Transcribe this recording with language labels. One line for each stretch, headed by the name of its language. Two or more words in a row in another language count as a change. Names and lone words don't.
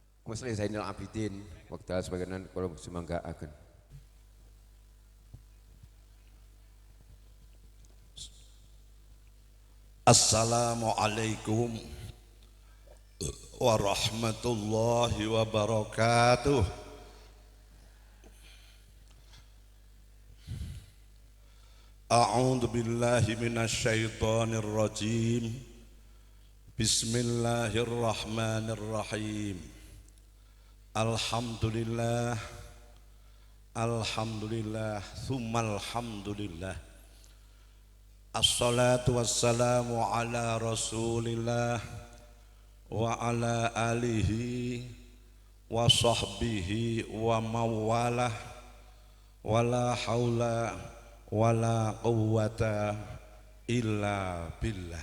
Javanese: Muslim Zainal Abidin wekdal sebagaimana kula sumanggaaken.
Arabic: السلام عليكم ورحمة الله وبركاته. أعوذ بالله من الشيطان الرجيم. Bismillahirrahmanirrahim. الحمد لله، الحمد لله, ثم الحمد لله. الصلاة والسلام على رسول الله وعلى آله وصحبه وموالاه ولا حول ولا قوة إلا بالله.